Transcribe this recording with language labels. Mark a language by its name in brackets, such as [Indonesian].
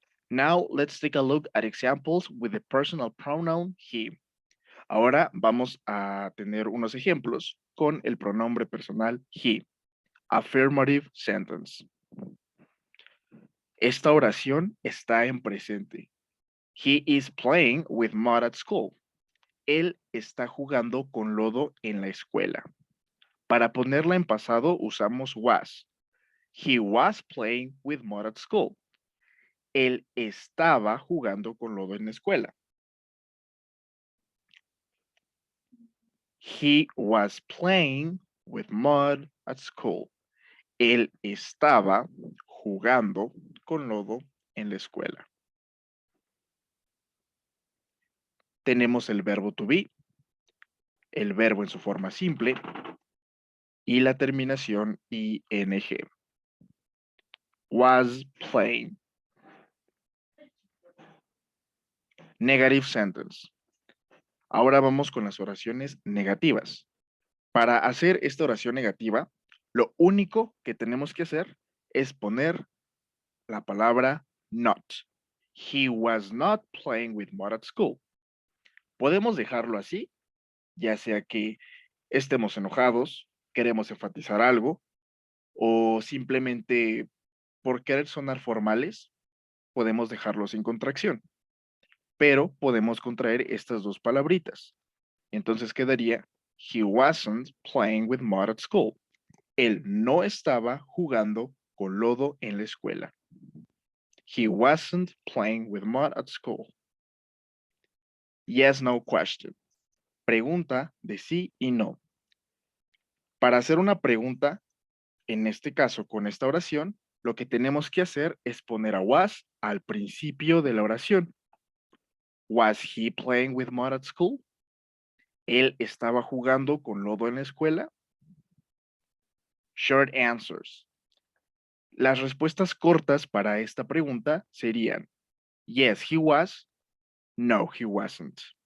[English] Now let's take a look at examples with the personal pronoun he. [Spanish] Ahora vamos a tener unos ejemplos con el pronombre personal he. [English] Affirmative sentence. [Spanish] Esta oración está en presente. [English] He is playing with mud at school. [Spanish] Él está jugando con lodo en la escuela. Para ponerla en pasado usamos was. [English] He was playing with mud at school. [Spanish] Él estaba jugando con lodo en la escuela. [English] He was playing with mud at school. [Spanish] Él estaba jugando con lodo en la escuela. Tenemos el verbo to be, el verbo en su forma simple y la terminación ing. [English] Was playing. Negative sentence. [Spanish] Ahora vamos con las oraciones negativas. Para hacer esta oración negativa, lo único que tenemos que hacer es poner la palabra not. [English] He was not playing with mud at school. [Spanish] Podemos dejarlo así, ya sea que estemos enojados, queremos enfatizar algo, o simplemente por querer sonar formales, podemos dejarlo sin contracción. Pero podemos contraer estas dos palabritas. Entonces quedaría, [English] he wasn't playing with mud at school. [Spanish] Él no estaba jugando con lodo en la escuela. [English] He wasn't playing with mud at school. Yes, no question. [Spanish] Pregunta de sí y no. Para hacer una pregunta, en este caso con esta oración, lo que tenemos que hacer es poner a was al principio de la oración. [English] Was he playing with mud at school? [Spanish] ¿Él estaba jugando con lodo en la escuela? [English] Short answers. [Spanish] Las respuestas cortas para esta pregunta serían [English] yes, he was, no, he wasn't.